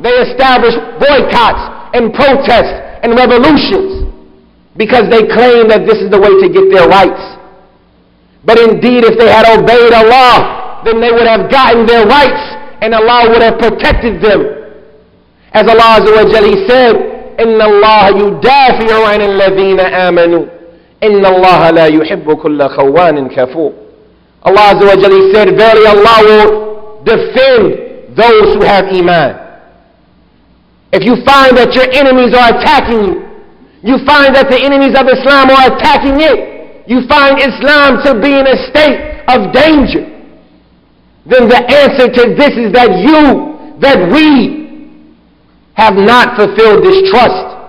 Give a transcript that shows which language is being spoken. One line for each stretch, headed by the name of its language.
English: They establish boycotts and protests and revolutions because they claim that this is the way to get their rights. But indeed, if they had obeyed Allah, then they would have gotten their rights and Allah would have protected them. As Allah Azza wa Jalla, He said,
Arabic: إِنَّ اللَّهَ يُدَافِعُ عَنِ الَّذِينَ آمَنُوا إِنَّ اللَّهَ لَا يُحِبُّ كُلَّ خَوَّانٍ كَفُورٍ.
English: Allah Azza wa Jalla, He said, verily Allah will defend those who have Iman. If you find that your enemies are attacking you, you find that the enemies of Islam are attacking it, you find Islam to be in a state of danger, then the answer to this is that we have not fulfilled this trust.